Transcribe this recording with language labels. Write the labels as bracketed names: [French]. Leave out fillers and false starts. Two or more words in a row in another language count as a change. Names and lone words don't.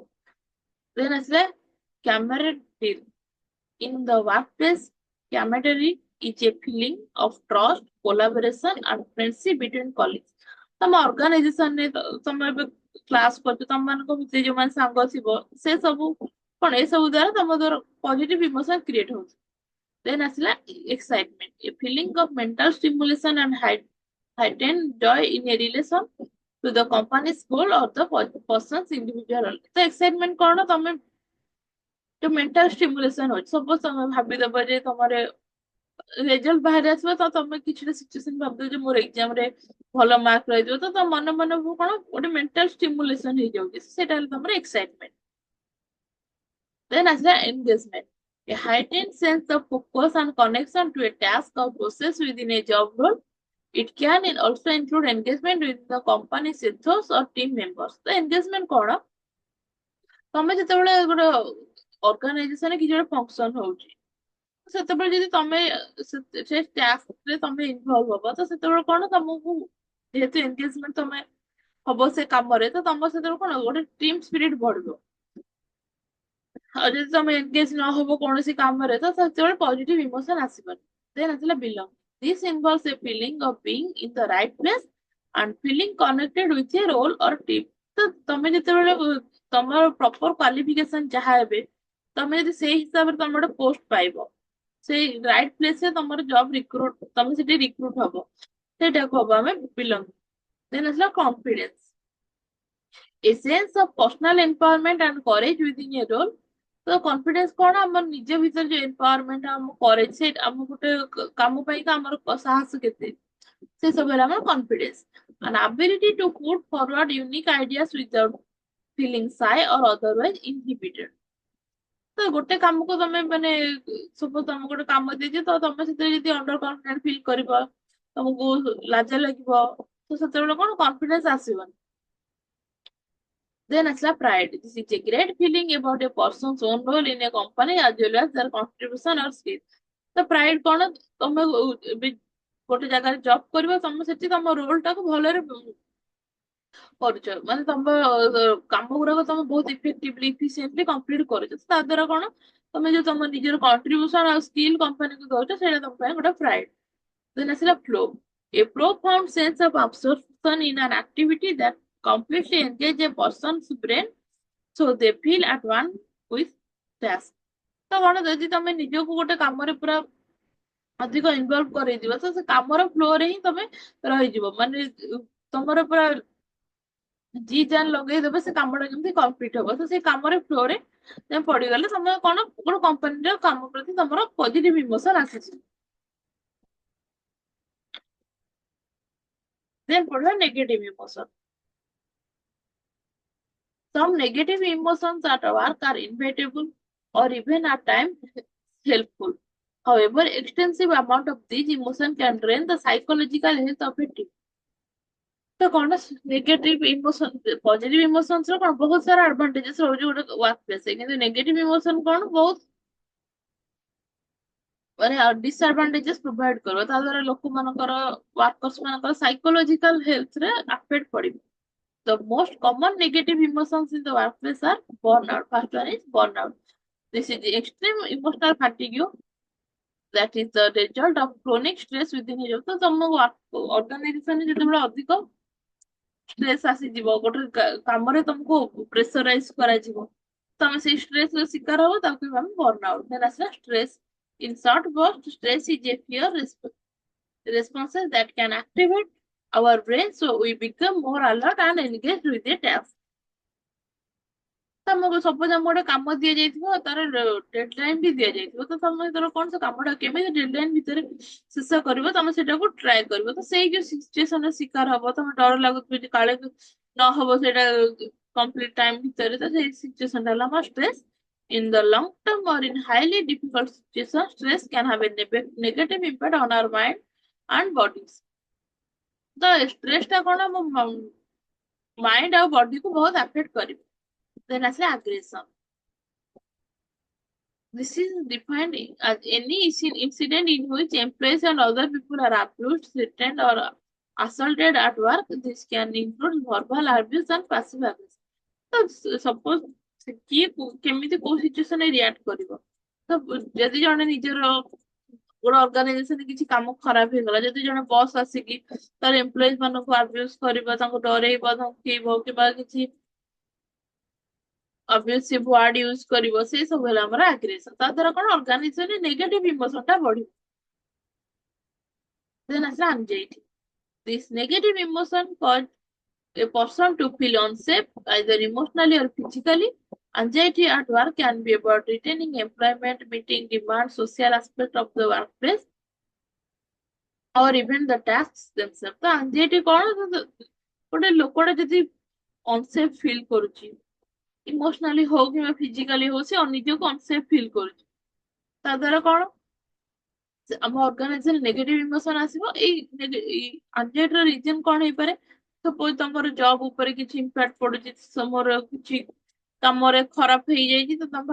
[English] Then ଆସିଲା camaraderie. In the workplace, camaraderie is a feeling of trust, collaboration, and friendship between colleagues. [Odia] ତମ ଅର୍ଗାନାଇଜେସନ ରେ ତମେ ଏବେ କ୍ଲାସ କରୁଛ, ତମ ମାନଙ୍କ ଭିତରେ ଯୋଉମାନେ ସାଙ୍ଗ ଥିବ ସେ ସବୁ କଣ ଏ ସବୁ ଦ୍ୱାରା ତମ ଦ୍ୱାରା [English] positive emotion create [Odia] ହଉଛି. [English] Then ଆସିଲା excitement, a feeling of mental stimulation and heightened joy in a relation to the company's goal or the person's individual. [Odia] ତ excitement କଣ, ତମେ ଯୋଉ [English] mental stimulation [Odia] ହଉଛି, ସପୋଜ ତମେ ଭାବିଦବ ଯେ ତମର ରେଜଲ୍ଟ ବାହାରି ଆସିବ ତ ତମେ କିଛିଟା ସିଚୁଏସନ ଭାବିଦବ ଯେ ମୋର ଏକ୍ସାମ ରେ ଭଲ ମାର୍କ ରହିଯିବ ତ ତମ ମନେ କଣ ଗୋଟେ [English] mental stimulation [Odia] ହେଇଯାଉଛି, ସେଟା ହେଲା ତମର ଏକ୍ସାଇଟମେଣ୍ଟ. [English] Then ଆସିଲା engagement, a heightened sense of focus and connection to a task or process within a job role. It can also include engagement with the company's ethos or team members. [Odia] ତ engagement କଣ, ତମେ ଯେତେବେଳେ ଗୋଟେ ଅର୍ଗାନାଇଜେସନରେ କିଛି ଗୋଟେ ଫଙ୍କସନ ହଉଛି ସେତେବେଳେ ଯଦି ତମେ ସେ ଟାସ୍କରେ ତମେ ଇନଭଲ୍ଭ ହବ ତ ସେତେବେଳେ କଣ ତମକୁ ଯେହେତୁ ଏନଗେଜମେଣ୍ଟ ତମେ ହବ ସେ କାମରେ ତ ତମ ସେତେବେଳେ କଣ ଗୋଟେ [English] team spirit [Odia] ବଢିବ. ଆଉ ଯଦି ତମେ ଏନଗେଜ ନ ହବ କୌଣସି କାମରେ ତ ସେତେବେଳେ [English] positive emotion [Odia] ଆସିବନି. [English] ଦେନ୍ ଆସିଲା belong. This involves a feeling of being in the right place and feeling connected with a role or team. [Odia] ତ ତମେ ଯେତେବେଳେ ତମର [English] proper qualification [Odia] ଯାହା ହେବେ ତମେ ଯଦି ସେଇ ହିସାବରେ ତମେ ଗୋଟେ ପୋଷ୍ଟ ପାଇବ, ସେଇ [English] right place [Odia] ରେ ତମର [English] job recruit [Odia] ତମେ ସେଠି ରିକ୍ରୁଟ ହବ, ସେଇଟାକୁ ହବ ଆମେ belong. [English] Then ଆସିଲା confidence, a sense of personal empowerment and courage within a role. [Odia] ତ କନଫିଡେନ୍ସ କଣ, ଆମର ନିଜ ଭିତରେ ଯୋଉ ଏମ୍ପାୱାରମେଣ୍ଟ ଆମ କରେଜ, ସେ ଆମ ଗୋଟେ କାମ ପାଇଁ ତ ଆମର ସାହସ କେତେ, ସେ ସବୁ ହେଲା ଆମର କନଫିଡେନ୍ସ. [English] an ability to put forward unique ideas without feeling shy or otherwise inhibited. [Odia] ତ ଗୋଟେ କାମକୁ ତମେ ମାନେ ସପୋଜ ତମକୁ ଗୋଟେ କାମ ଦେଇଛି ତ ତମେ ସେଥିରେ ଯଦି [English] under confident feel [Odia] କରିବ, ତମକୁ ଲାଜ ଲାଗିବ ତ ସେତେବେଳେ କଣ କନଫିଡେନ୍ସ ଆସିବନି. [English] Then ଆସିଲା pride. This is a great feeling about a person's own role in a company as well as their contribution or skill. [Odia] ତ pride କଣ, ତମେ ଗୋଟେ ଜାଗାରେ ଜବ କରିବ, ତମେ ସେଠି ତମ ରୋଲ ଟାକୁ ଭଲରେ କରୁଛ, ମାନେ ତମ କାମ ଗୁଡାକ ତମେ ବହୁତ [English] effectively efficiently complete [Odia] କରୁଛ, ତା ଦ୍ୱାରା କଣ ତମେ ଯୋଉ ତମ ନିଜର କଣ୍ଟ୍ରିବ୍ୟୁସନ ଆଉ ସ୍କିଲ୍ କମ୍ପାନୀକୁ ଦଉଛ ସେଇଟା ତମ ପାଇଁ ଗୋଟେ ପ୍ରାଇଡ. [English] Then ଆସିଲା flow, a profound sense of absorption in an activity that completely engage a person's brain so they feel at one with task. [Odia] ତ କଣ ଯଦି ତମେ ନିଜକୁ ଗୋଟେ କାମରେ ପୁରା ଅଧିକ ଇନଭଲ୍ଭ କରେଇଯିବ ତ ସେ କାମର ଫ୍ଲୋରେ ହିଁ ତମେ ରହିଯିବ, ମାନେ ତମର ପୁରା [Hindi] जी जान [Odia] ଲଗେଇଦେବେ ସେ କାମଟା କେମିତି କମ୍ପ୍ଲିଟ ହବ, ତ ସେଇ କାମରେ ଫ୍ଲୋରେ ତମେ ପଡିଗଲେ ତମେ କଣ ଗୋଟେ କମ୍ପାନୀର କାମ ପ୍ରତି ତମର [English] positive emotion [Odia] ଆସିଛି. [English] ଦେନ୍ ପଢିବା negative emotion. Some negative emotions at work are inevitable or even at times helpful. However, extensive amount of these emotions can drain the psychological health of a team. [Odia] ତ କଣ [English] negative emotion, positive emotions [Odia] ର କଣ ବହୁତ ସାରା ଆଡଭାଣ୍ଟେଜେସ୍ ରହୁଛି ଗୋଟେ [English] work place [Odia] ରେ, କିନ୍ତୁ [English] negative emotion [Odia] କଣ ବହୁତ ମାନେ [English] disadvantages provide [Odia] କରିବ ତା ଦ୍ୱାରା ଲୋକମାନଙ୍କର workers ମାନଙ୍କର [English] psychological health [Odia] ରେ affect ପଡିବ। [English] The most common negative emotions in the workplace are burnout. First one is burnout. This is the extreme emotional fatigue that is the result of chronic stress within a job. [Odia] ତ ତମ organization ଯେତେବେଳେ ଅଧିକ ଷ୍ଟ୍ରେସ୍ ଆସିଯିବ ଗୋଟେ କାମରେ ତମକୁ ପ୍ରେସରାଇଜ କରାଯିବ ତମେ ସେଇ ଷ୍ଟ୍ରେସ୍ ର ଶିକାର ହବ ତାକୁ ଆମେ [English] burn out then [Odia] ଆସିଲା ଷ୍ଟ୍ରେସ୍ [English] in short burst stress is a fear responses that can activate our brain so we become more alert and engaged with the task [Odia] ତମକୁ ସପୋଜ ଆମକୁ ଗୋଟେ କାମ ଦିଆଯାଇଥିବ ତାର ଡେଡଲାଇନ ବି ଦିଆଯାଇଥିବ ତ ତମେ ଧର କଣ ସେ କାମଟା କେମିତି ଡେଡଲାଇନ ଭିତରେ ଶେଷ କରିବ ତମେ ସେଟାକୁ ଟ୍ରାଏ କରିବ ତ ସେଇ ଯୋଉ ସିଚୁଏସନ ର ଶିକାର ହବ ତମେ ଡର ଲାଗୁଥିବ ଯେ କାଳେ ନ ହବ ସେଇଟା [English] complete time [Odia] ଭିତରେ ତ ସେଇ ସିଚୁଏସନ ଟା ହେଲା ଆମର ଷ୍ଟ୍ରେସ୍ [English] in the long term or in highly difficult situations stress can have a negative impact on our mind and bodies [Odia] ତ ଷ୍ଟ୍ରେସ୍ ଟା କଣ ଆମ ମାଇଣ୍ଡ ଆଉ ବଡି କୁ ବହୁତ ଆଫେକ୍ଟ କରିବ [English] then ଆସିଲା aggression this is defined as any incident in which employees and other people are abused, threatened, or assaulted at work. This can include verbal abuse and passive aggression. [Odia] ତ suppose କିଏ କେମିତି କୋଉ ସିଚୁଏସନ ରେ ରିଆକ୍ଟ କରିବ ତ ଯଦି ଜଣେ ନିଜର ଗୋଟେ ଅର୍ଗାନାଇଜେସନ କିଛି କାମ ଖରାପ ହେଇଗଲା ଯଦି ଜଣେ ବସ୍ ଆସିକି ତାର ଏମ୍ପ୍ଲୟିଜ ମାନଙ୍କୁ ଆବ୍ୟୁଜ କରିବ ତାଙ୍କୁ ଡରେଇବ ଧମକେଇବ କିମ୍ବା କିଛି [English] abusive word use [Odia] କରିବ ସେ ସବୁ ହେଲା ଆମର ଆଗ୍ରେସନ ତା ଦ୍ୱାରା କଣ ଅର୍ଗାନାଇଜେସନରେ [English] negative emotion [Odia] ଟା ବଢିବ then ଆସିଲା [English] anxiety this negative emotion cause a person to feel unsafe either emotionally or physically anxiety at work can be about retaining employment meeting demands social aspect of the workplace or even the tasks themselves [Odia] ତ anxiety କଣ ଗୋଟେ ଲୋକଟା ଯଦି [English] unsafe feel [Odia] କରୁଛି ଇମୋସନାଲି ହଉ କିମ୍ବା ଫିଜିକାଲି ହଉ ସେ ନିଜକୁ [English] unsafe feel [Odia] କରୁଛି ତା ଦ୍ୱାରା କଣ ଆମ ଅର୍ଗାନାଇଜେସନ [English] negative emotion [Odia] ଆସିବ ଏଇ ଆନଜାଇଟିର ରିଜନ କଣ ହେଇପାରେ ସପୋଜ ତମର ଜବ ଉପରେ କିଛି ଇମ୍ପାକ୍ଟ ପଡୁଛି ତମର କିଛି କାମରେ ଖରାପ ହେଇଯାଇଛି ତ ତମେ